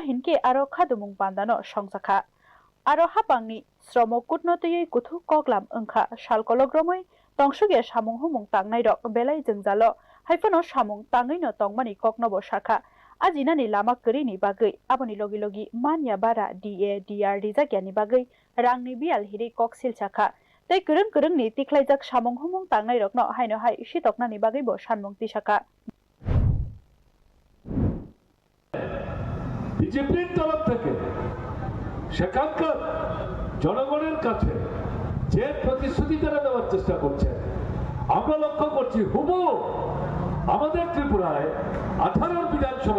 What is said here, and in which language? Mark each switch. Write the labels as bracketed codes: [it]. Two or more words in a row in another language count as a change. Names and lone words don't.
[trp] हिनके आरो खादुमुं बान्दानो संसाखा आरो हापांनि श्रम कुटनो तयै कुथु कगलाम ओंखा सालकलग्रमै तंसुगिया सामं हुमं तांनायरक बेलाय जोंजालो हाइफानो सामं ताङैनो तंमानि ककनबो शाखा आजिनानि लामा करिनि बागै आबनि लगी लगी मानिया बारा DA रिजाकियानि बागै रांनि बियाल हिरि ककसिल शाखा तै गरंनि तिखलायजाक सामं हुमं तांनायरकनो हायनो हाय सितकनानि बागैबो सानमंति शाखा [bn] বিজেপির তরফ থেকে সেখানকার জনগণের কাছে যে প্রতিশ্রুতি তারা দেওয়ার চেষ্টা করছে আমরা লক্ষ্য করছি হুবহু আমাদের ত্রিপুরায় 18 বিধানসভা